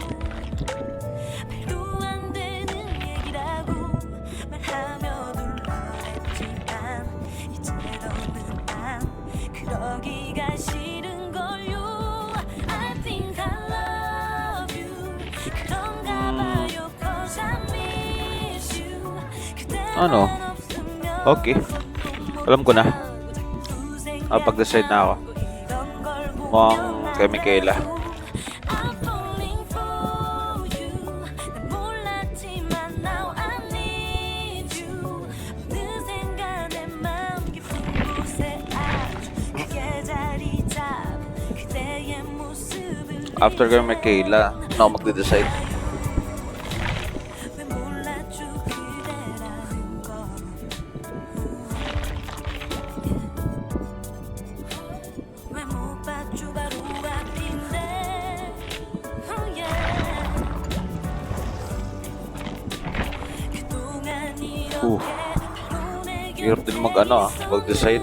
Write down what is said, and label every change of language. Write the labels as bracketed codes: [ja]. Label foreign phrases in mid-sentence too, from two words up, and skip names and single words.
[ko] 말도 안 되는 얘기라고 말하며 둘러댔지만 이제 더는 난 그러기가 싫은 걸요. [en] I think I love you. [ko] 그런가 봐요. [en] Cause I miss you. [tl] Ano? Okay. Alam ko na. Pag-decide na ako. Mukhang kay Micaela. [en] I'm falling for you. [ko] 난 몰랐지만 [en] now I need you. [ko] 어느샌가 내 맘 깊은 곳에 아주 크게 자리 잡은 그대의 모습을 [tl] After kay Micaela, na ako magde-decide. [ko] 왜 몰랐죠 그대라는 걸. 왜 못 봤죠 바로 앞인데. [en] Oh yeah. [ko] 그동안 이렇게 바로 내게 [tl] Hirap din mag-decide.